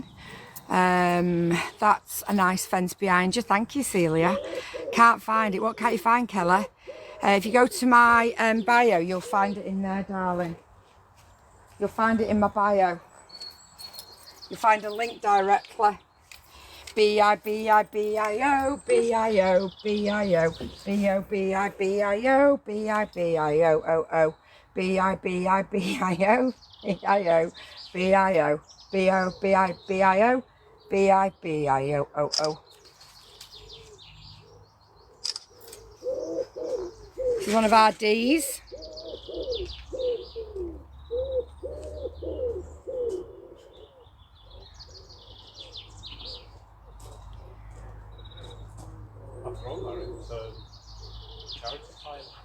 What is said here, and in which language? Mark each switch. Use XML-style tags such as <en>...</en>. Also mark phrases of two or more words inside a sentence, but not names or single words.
<en>That's a nice fence behind you. Thank you, Celia. Can't find it. What can't you find, Keller? If you go to my bio, you'll find it in there, darling. You'll find it in my bio. You'll find a link directly. B-I-B-I-B-I-O, B-I-O, B-I-O, B-O-B-I-B-I-O, B-I-B-I-O-O-O, B-I-B-I-B-I-O, B-I-O, B-I-O, B-O-B-I-B-I-O, B-I-B-I-O-O-O. This is one of our D's. I've thrown that into charity pile.</en>